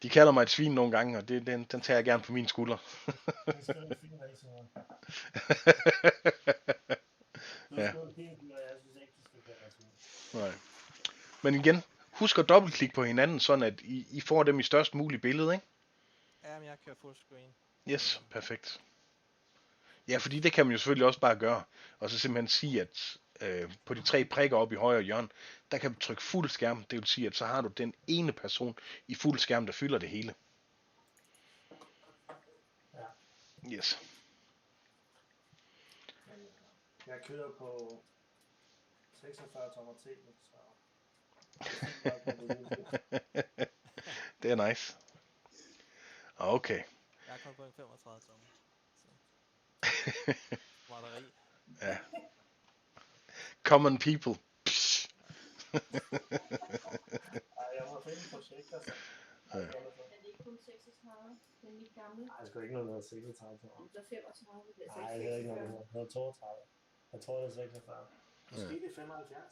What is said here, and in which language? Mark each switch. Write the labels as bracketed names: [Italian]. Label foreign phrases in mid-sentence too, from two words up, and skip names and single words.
[Danish] De kalder mig et svin nogle gange, og den tager jeg gerne på mine skuldre. Det skal du ikke finde dig i, Simon. Du Ja. skal jo fint, og jeg synes ikke, du skal kalde dig svin. Nej. Men igen, husk at dobbeltklikke på hinanden, sådan at I får dem i størst muligt billede, ikke? Ja, men jeg kører [English] full screen. [Danish] Yes, perfekt. Ja, fordi det kan man jo selvfølgelig også bare gøre. Og så simpelthen sige, at på de 3 prikker oppe i højre hjørne, der kan du trykke fuld skærm. Det vil sige, at så har du den ene person i fuld skærm, der fylder det hele. Ja. Yes. Jeg kører på 46 tommer TV, så... Det er nice. Okay. Jeg er kommet på en 35 tommer. Batteri. Ja. [English] Common people. [Danish] Jeg må finde projekter, så... Ja. Er det ikke kun 36? Det er mit gamle. Nej, jeg skal ikke noget 36 tommer. Om der er 35, det er Nej, det er ikke noget 32. Jeg tror, det er 46. Måske det er 75.